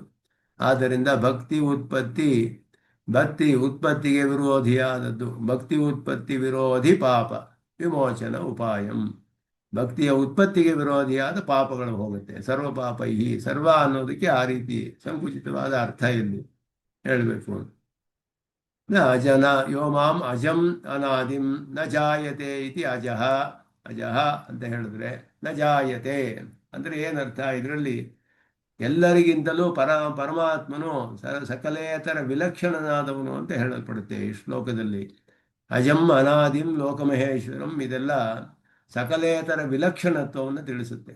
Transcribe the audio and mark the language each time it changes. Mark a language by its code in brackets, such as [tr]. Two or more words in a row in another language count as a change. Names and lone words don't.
[kn] ಆದ್ದರಿಂದ ಭಕ್ತಿ ಉತ್ಪತ್ತಿಗೆ ವಿರೋಧಿಯಾದದ್ದು. [sa] ಭಕ್ತಿ ಉತ್ಪತ್ತಿ ವಿರೋಧಿ ಪಾಪ ವಿಮೋಚನ ಉಪಾಯಂ. [kn] ಭಕ್ತಿಯ ಉತ್ಪತ್ತಿಗೆ ವಿರೋಧಿಯಾದ ಪಾಪಗಳು ಹೋಗುತ್ತೆ. [sa] ಸರ್ವ ಪಾಪೈಹಿ, [kn] ಸರ್ವ ಅನ್ನೋದಕ್ಕೆ ಆ ರೀತಿ ಸಂಕುಚಿತವಾದ ಅರ್ಥ ಇಲ್ಲಿ ಹೇಳಬೇಕು. [sa] ನ ಜನ ಯೋ ಮಾಂ ಅಜಂ ಅನಾದಿಂ ನ ಜಾಯತೆ ಇತಿ ಅಜಃ. [kn] ಅಜಃ ಅಂತ ಹೇಳಿದ್ರೆ [sa] ನ ಜಾಯತೆ [kn] ಅಂದರೆ ಏನರ್ಥ? ಇದರಲ್ಲಿ ಎಲ್ಲರಿಗಿಂತಲೂ ಪರಮಾತ್ಮನು ಸಕಲೇತರ ವಿಲಕ್ಷಣನಾದವನು ಅಂತ ಹೇಳಲ್ಪಡುತ್ತೆ ಈ ಶ್ಲೋಕದಲ್ಲಿ. [sa] ಅಜಂ ಅನಾದಿಂ ಲೋಕಮಹೇಶ್ವರಂ [kn] ಇದೆಲ್ಲ ಸಕಲೇತರ ವಿಲಕ್ಷಣತ್ವವನ್ನು ತಿಳಿಸುತ್ತೆ.